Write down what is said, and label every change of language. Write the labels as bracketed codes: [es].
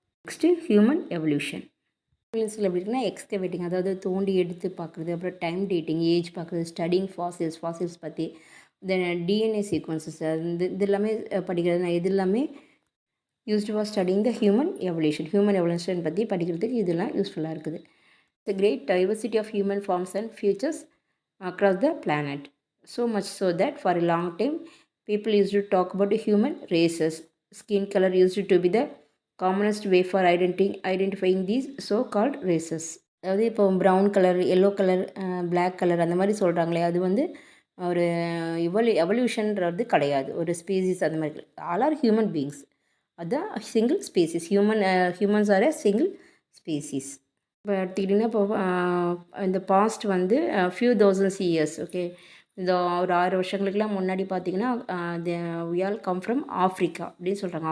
[ta] Next human evolution. எவல்யூஷனில் எப்படி இருக்குன்னா எக்ஸ்கவேட்டிங், அதாவது தோண்டி எடுத்து பார்க்குறது, அப்புறம் டைம் டேட்டிங், ஏஜ் பார்க்குறது, ஸ்டடிங் ஃபாசில்ஸ் பற்றி, தென் டிஎன்ஏ சீக்வன்சஸ், இது எல்லாமே படிக்கிறது. இது எல்லாமே used for studying the human evolution பற்றி படிக்கிறதுக்கு இதெல்லாம் யூஸ்ஃபுல்லாக இருக்குது. [en] The great diversity of human forms and futures across the planet. So much so that for a long time people used to talk about human races. Skin color used to be the commonest way for identifying these so called races. [ta] அதாவது இப்போ brown colour, yellow colour, black colour அந்த மாதிரி சொல்கிறாங்களே, அது வந்து ஒரு எவல்யூஷன்றது கிடையாது. ஒரு ஸ்பீசிஸ் அந்த மாதிரி [en] All are human beings. [ta] அதுதான் single species. [en] Humans are a single species. [ta] இப்போ எடுத்துக்கிட்டிங்கன்னா இப்போ இந்த பாஸ்ட் வந்து ஃபியூ தௌசண்ட்ஸ் இயர்ஸ், ஓகே, இந்த ஒரு 6 வருஷங்களுக்குலாம் முன்னாடி பார்த்திங்கன்னா [en] we all come from Africa [ta] அப்படின்னு சொல்கிறாங்க.